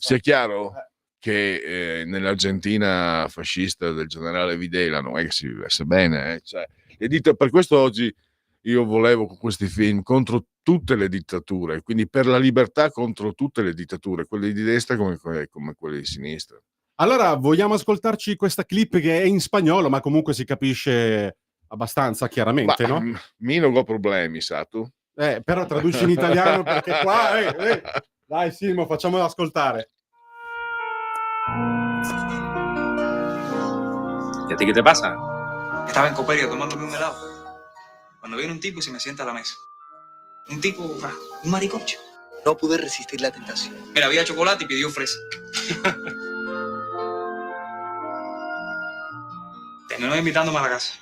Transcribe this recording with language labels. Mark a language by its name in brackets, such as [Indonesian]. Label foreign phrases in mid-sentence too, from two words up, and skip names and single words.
[Italian] sia chiaro che nell'Argentina fascista del generale Videla non è che si vivesse bene, cioè, per questo oggi io volevo con questi film contro tutte le dittature, quindi per la libertà contro tutte le dittature, quelle di destra come quelle di sinistra. Allora, vogliamo ascoltarci questa clip che è in spagnolo, ma comunque si capisce abbastanza chiaramente, no? Mi non ho problemi, sa tu? Però traduci in italiano perché qua... Dai Simo, facciamolo ascoltare. [Spanish] ¿Y a ti qué te pasa? Estaba en Coperia tomándome un helado, cuando viene un tipo y se me sienta a la mesa. Un tipo, un maricocho. No pude resistir la tentación. Mira, había chocolate y pidió fresa. Terminó invitándome a la casa.